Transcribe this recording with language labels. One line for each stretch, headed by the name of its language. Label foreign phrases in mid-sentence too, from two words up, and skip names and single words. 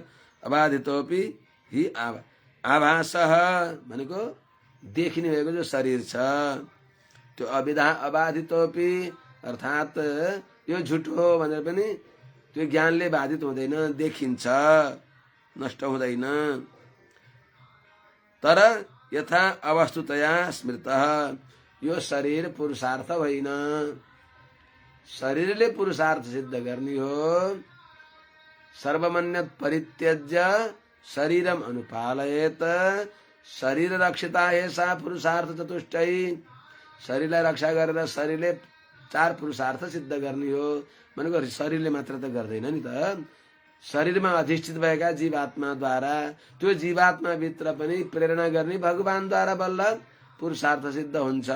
Sanskrit: अबाधितोपि हि आभासः
Nepali: भनेको देखिने भएको जो शरीर छ त्यो अबाधितोपि अर्थात् यो झुट हो भनेर पनि त्यो ज्ञानले बाधित हुँदैन, देखिन्छ, नष्ट हुँदैन। तर
Sanskrit: यथा अवस्तुतया स्मृतः
Nepali: यो शरीर पुरुषार्थ होइन। शरीरले पुरुषार्थ सिद्ध गर्ने हो।
Sanskrit: सर्वमन्यत परित्यज्य शरीरम अनुपालयेत शरीर रक्षिता हेसा पुरुषार्थ चतुष्टयी।
Nepali: शरीरलाई रक्षा गरेर शरीरले 4 पुरुषार्थ सिद्ध गर्ने हो भनेको शरीरले मात्र त गर्दैन नि त। शरीरमा अधिष्ठित भएका जीवात्माद्वारा त्यो जीवात्माभित्र पनि प्रेरणा गर्ने भगवानद्वारा बल्ल पुरुषार्थ सिद्ध हुन्छ।